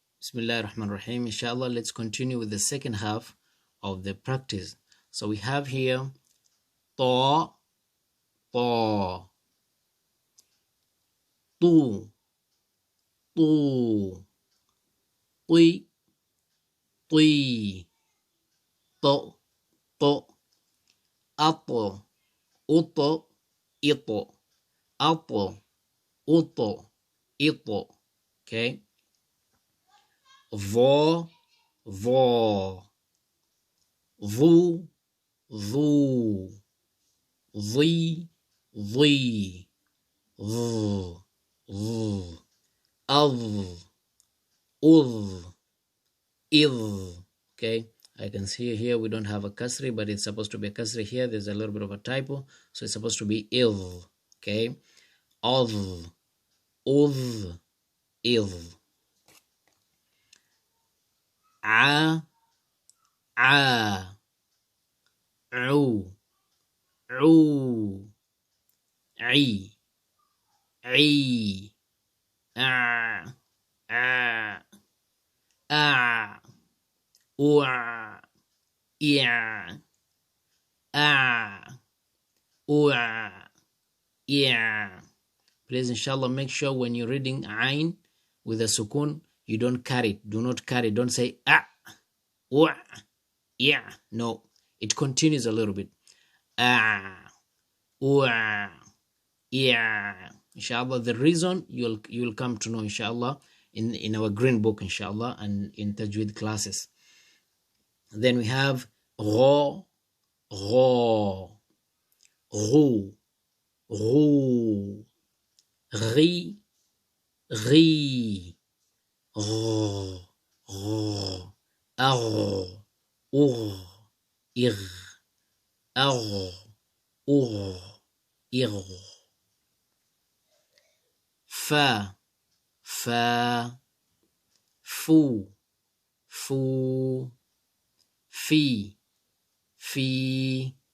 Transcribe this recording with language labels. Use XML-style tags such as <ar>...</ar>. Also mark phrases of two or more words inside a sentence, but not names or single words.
<ar>بسم الله الرحمن الرحيم. إن شاء الله,</ar> <en>let's continue with the second half of the practice. So we have here ta, ta, tu, tu, tui, tui, to, to, ato, uto, ito, ato, uto, ito. Okay. Vo, vo, vu, vu, zi, zi, z, z, az, uz, iz. Okay, I can see here we don't have a kasri, but it's supposed to be a kasri here. There's a little bit of a typo, so it's supposed to be iz. Okay, az, uz, iz. A, a, u, u, I, a, a, a, wa, ya, a, wa, ya. Please,</en> <ar>إن شاء الله,</ar> <en>make sure when you're reading ain with a sukun, you don't carry it. Do not carry. Don't say wa, ya. No, it continues a little bit. Wa, ya.</en> <ar>إن شاء الله,</ar> <en>the reason you'll come to know,</en> <ar>إن شاء الله,</ar> <en>in our green book,</en> <ar>إن شاء الله,</ar> <en>and in tajweed classes. Then we have ro, ro, ru, ru, ri, ri, ro, ro, ar, ur, ir, ar, ur, ir. Fa, fa, fu, fu, fi, fi,</en>